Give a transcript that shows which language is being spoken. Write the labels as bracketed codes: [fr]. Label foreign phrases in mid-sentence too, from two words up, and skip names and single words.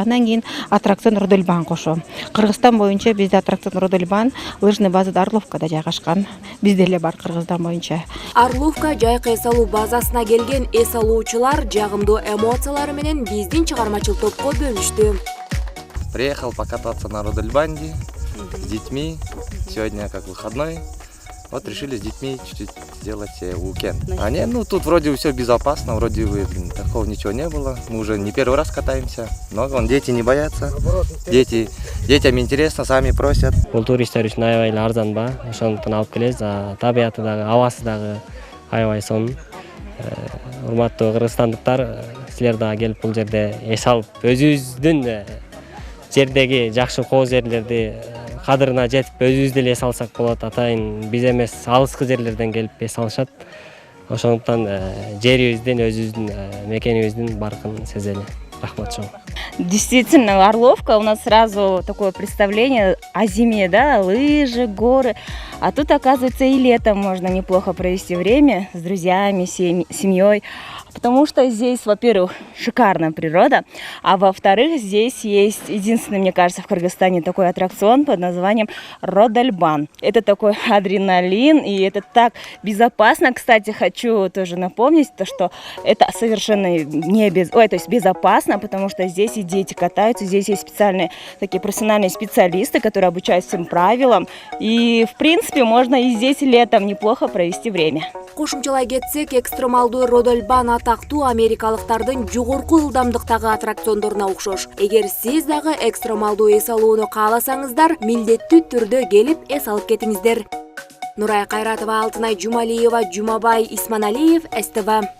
[ky] Андан кийин аттракцион Родельбан кошо. Кыргызстан боюнча бизде аттракцион Родельбан лыжный базада Орловкада жайгашкан. Бизде эле бар Кыргызстан боюнча. Орловка жайкы эс алуу базасына келген эс алуучулар жагымдуу эмоциялары менен биздин чыгармачыл топко бөлүштү. [ru] Приехал покататься на Родельбанде с детьми. Сегодня как выходной. Вот решили с детьми чуть-чуть сделать уикенд. Тут вроде все безопасно, вроде бы такого ничего не было. Мы уже не первый раз катаемся. Но дети не боятся. Детям интересно, сами просят. [ky] Бул туристтер үчүн аябай эле арзан ба, ошондуктан алып келебиз. Табиаты дагы, абасы дагы аябай сонун. Урматтуу кыргызстандыктар, силер дагы келип бул жерде эс алып, өзүбүздүн жердеги жакшы кооз жерлерди кадырына жетип өзүбүз деле эс алсак болот. Атайын биз эмес, алыскы жерлерден келип эс алышат. Ошондуктан жерибиздин, өзүбүздүн мекенибиздин баркын сезели. рахмат чоң. [ru] Действительно, Орловка у нас сразу такое представление о зиме, да, лыжи, горы. А тут, оказывается, и летом можно неплохо провести время с друзьями, семьей. Потому что здесь, во-первых, шикарная природа, а во-вторых, здесь есть единственный, мне кажется, в Кыргызстане такой аттракцион под названием Родальбан. Это такой адреналин, и это так безопасно. Кстати, хочу тоже напомнить, то, что это совершенно безопасно, потому что здесь и дети катаются, здесь есть специальные такие профессиональные специалисты, которые обучают всем правилам. И, в принципе, можно и здесь летом неплохо провести время. [ky] Кошумчалай кетсек, экстремалдуу Родальбан атактуу америкалыктардын жогорку ылдамдыктагы аттракциондоруна окшош. Эгер сиз дагы экстремалдуу эс алууну кааласаңыздар, милдеттүү түрдө келип эс алып кетиңиздер. Нурай Кайратова, Алтынай Жумалиева, Жумабай Исманалиев, СТВ.